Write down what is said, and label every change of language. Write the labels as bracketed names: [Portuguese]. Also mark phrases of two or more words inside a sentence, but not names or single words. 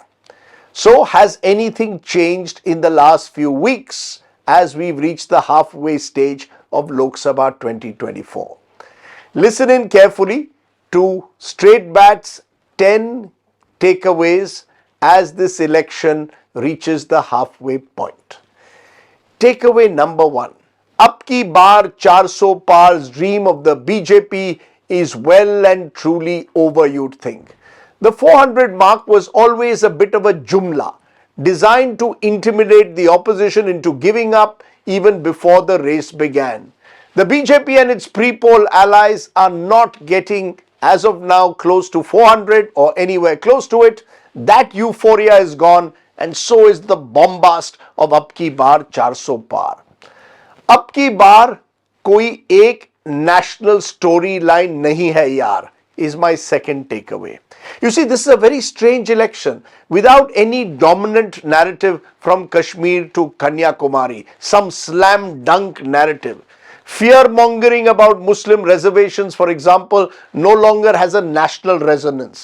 [English] So, has anything changed in the last few weeks as we've reached the halfway stage of Lok Sabha 2024? Listen in carefully to Straight Bat's 10 takeaways as this election reaches the halfway point. Takeaway number 1. [Hindi] Ab ki baar 400 par's [English] dream of the BJP is well and truly over, you'd think. The 400 mark was always a bit of a jumla, designed to intimidate the opposition into giving up even before the race began. The BJP and its pre-poll allies are not getting, as of now, close to 400 or anywhere close to it. That euphoria is gone, and so is the bombast of [Hindi] Ab ki baar 400 par. Ab ki baar koi ek [English] national storyline [Hindi] nahi hai yaar, [English] is my second takeaway. You see, this is a very strange election without any dominant narrative from Kashmir to Kanyakumari, some slam dunk narrative. Fear-mongering about Muslim reservations, for example, no longer has a national resonance.